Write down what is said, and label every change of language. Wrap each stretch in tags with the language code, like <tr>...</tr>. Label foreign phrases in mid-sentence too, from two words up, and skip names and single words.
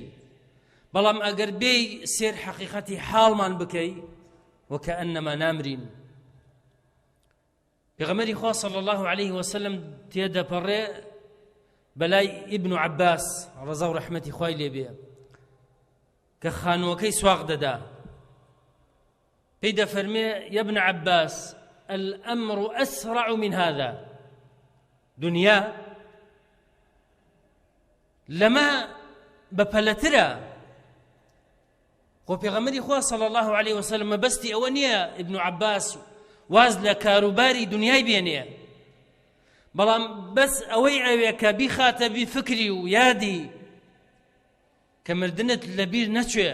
<ckb>بەڵام ئەگەر بێی سێر حەقیقەتی حاڵمان بکەی وەکەئەنەما نامرین. پێغەمبەری خوا</ckb> <ar>صلی الله عليه وسلم</ar> <ckb>تێدەپەڕێ بەلای ئیبن عەباس ڕەزا و ڕەحمەتی خوای لێ بێ کە خانووەکەی سواغ دەدا، پێی دەفەرمێ</ckb> <ar>يا ابن عباس الأمر أسرع من هذا.</ar> <ckb>دنیا لەمە بەپەلەترە. خۆ پێغەمبەری خوا</ckb> <ar>صلی الله عليه وسلم</ar> <ckb>مەبەستی ئەوە نییە ئیبن عەباس واز لە کاروباری دنیای بێنێ، بەڵام بەس ئەوەی ئەوێ کە بیخاتە بیفکری و یادی کە مردنت لەبیر نەچوێ.</ckb>